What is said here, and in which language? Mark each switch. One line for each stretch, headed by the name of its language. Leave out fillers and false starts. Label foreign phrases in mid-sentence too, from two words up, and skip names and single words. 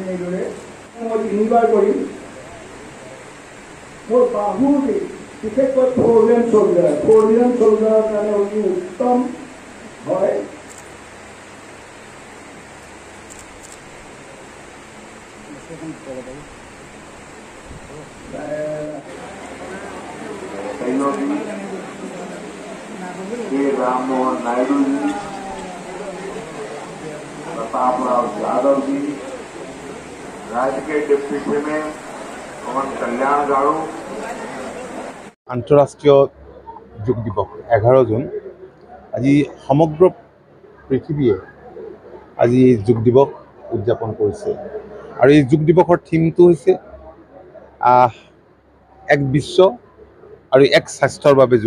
Assamese: এইদৰে মই তিনিবাৰ কৰিম। মোৰ বাহুৰ বিশেষকৈ ফ'ৰলেন চ'ল্ডাৰৰ কাৰণে অতি উত্তম হয়।
Hindi: राममोहन नायडू जी, प्रतापराव यादव जी, राज्य के डिप्टी चेयरमैन पवन कल्याण गारू।
Assamese: আন্তঃৰাষ্ট্ৰীয় যোগ দিৱস 11 জুন আজি সমগ্ৰ পৃথিৱীয়ে আজি যোগ দিৱস উদযাপন কৰিছে আৰু এই যোগ দিৱসৰ থিমটো হৈছে এক বিশ্ব আৰু এক স্বাস্থ্যৰ বাবে যোগ।